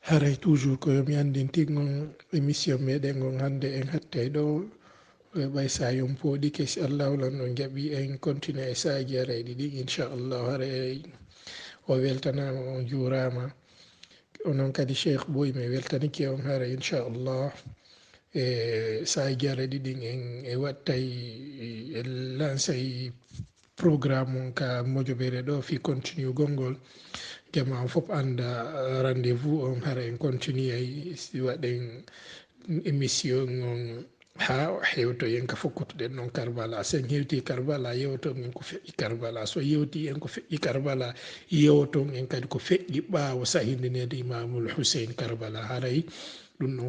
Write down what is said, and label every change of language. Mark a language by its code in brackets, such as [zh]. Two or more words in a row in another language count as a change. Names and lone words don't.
[ff] haray toujours ko yomi andinti gon émission meɗen gon hande en hattay ɗo ɓay sa yom pooɗi kesi allahu lan on jaɓi en continue e saji arayɗi ɗin inchallahu haray o weltanama on juurama onon kadi cheikh boy mi weltanike on hara inchallah e saji arayɗi ɗin en e wattay e lancey programme on ka mojoɓere ɗo fi continue gongol jama on fof anda rendez-vous on hara en continue ay si waɗen émission on ha hewto en ka fokkutuɗen noon Karbala sen hewti Karbala yewton en ko feƴƴi Karbala so yewti en ko feƴƴi Karbala yewton en kadi ko feƴƴi ɓaawo sahindinede Imamul Hussein Karbala haray ɗum ɗon